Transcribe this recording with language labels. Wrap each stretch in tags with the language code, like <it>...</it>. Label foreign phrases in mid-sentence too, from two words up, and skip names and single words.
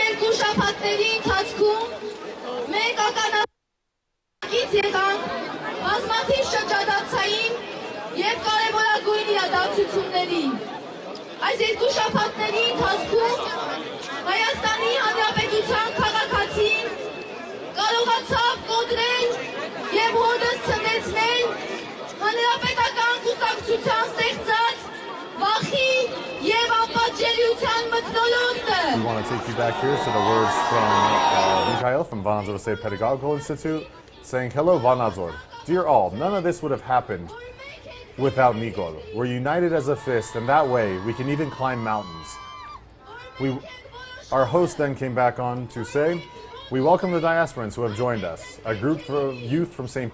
<hy>երկու շաբաթների ընթացքում մենք ականատես եղանք բազմաթիվ շրջադարձային և կարևորագույն իրադարձությունների։ Այս երկու շաբաթների ընթացքում Հայաստանի Հանրապետության քաղաքացին կարողացավ կոտրել և հօդս ցնցնել հանրապետական կուսակցության ստեղծած վախի և անպատժելիության մթնոլորտը։</hy> <en>We want to take you back here to the words from Mikhail from Vanadzor State Pedagogical Institute saying, "Hello Vanadzor. Dear all, none of this would have happened without Nikol. We're united as a fist, and that way we can even climb mountains." Our host then came back on to say, "We welcome the diasporans who have joined us, a group of youth from St.</en>